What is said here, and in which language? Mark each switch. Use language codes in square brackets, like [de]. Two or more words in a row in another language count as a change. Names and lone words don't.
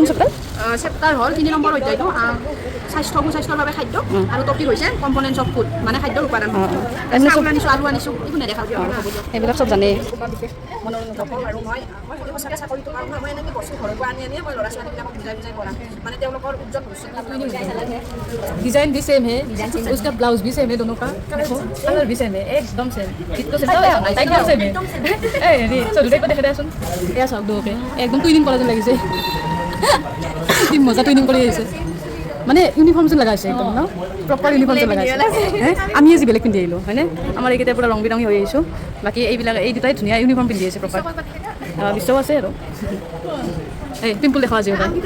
[as] চেপ্টাৰ হ'ল 3 নম্বৰ অধ্যায়টো স্বাস্থ্যৰ বাবে খাদ্য আৰু টপিক হৈছে [en] components of food [as] মানে খাদ্যৰ উপাদান আলু আনিছোঁ এইবোৰ নেদেখাব এইবিলাক চব জানেই আৰু মই সঁচাকৈ চাকৰিটো পাওঁ মই এনেকৈ বস্তু ঘৰৰ পৰা আনি মই ল'ৰা ছোৱালীবিলাকক বুজাই পঢ়াম মানে তেওঁলোকৰ উজ্জ্বল ভৱিষ্যত [hi] डिज़ाइन भी सेम है उसका ब्लाउज भी सेम है दोनों का कलर भी सेम है एकदम सेम तो सेम है हेरी चौधरी को देखा [as] देसुन एया चाওক দুয়োকে একদম টুইনিং কৰা যেন লাগিছে কি মজা টুইনিং কৰি আহিছে মানে ইউনিফৰ্ম যেন লগাইছে একদম ন [en] proper uniform [as] যেন লগাইছে আমি আজি বেলেগ পিন্ধি আহিলোঁ হয়নে আমাৰ এইকেইটা পূৰা ৰং বিৰঙী হৈ আহিছোঁ বাকী এইবিলাক এই দুটাই ধুনীয়া ইউনিফৰ্ম পিন্ধি আহিছে প্ৰপাৰ বিশ্বাস আছে আৰু এই পিম্পল দেখা আজি